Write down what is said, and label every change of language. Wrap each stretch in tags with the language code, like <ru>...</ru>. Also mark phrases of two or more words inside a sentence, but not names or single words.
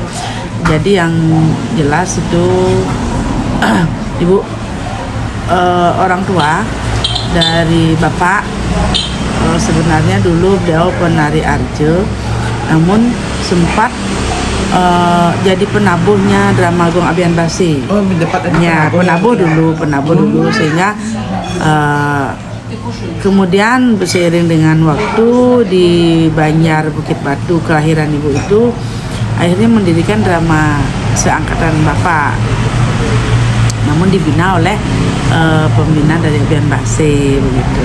<id>Jadi yang jelas itu Ibu orang tua dari Bapak sebenarnya dulu beliau penari arjo, namun sempat jadi penabuhnya Dramagong Abian Basi. Oh, ya, penabuh dulu sehingga kemudian seiring dengan waktu di Banjar Bukit Batu kelahiran Ibu itu akhirnya mendirikan drama seangkatan Bapak, namun dibina oleh pembina dari Abian Basi begitu.</id>